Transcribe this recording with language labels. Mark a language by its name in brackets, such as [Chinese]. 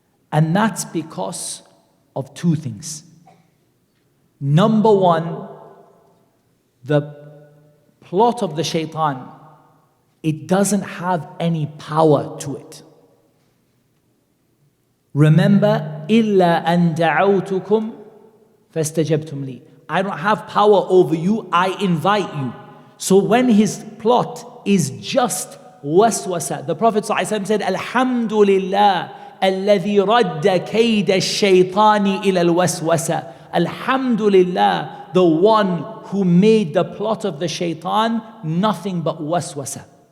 [English] And that's because of two things. Number one, the plot of the shaitan, it doesn't have any power to it. Remember, [Arabic] إِلَّا أَن دَعَوْتُكُمْ فَاسْتَجَبْتُمْ لِي. [English] I don't have power over you, I invite you. So when his plot is just waswasa, the Prophet ﷺ said, Alhamdulillah, [Arabic] الَّذِي رَدَّ كَيْدَ الشَّيْطَانِ إِلَى الْوَسْوَسَةِ. [English] Alhamdulillah, the one who made the plot of the shaitan nothing but waswasa.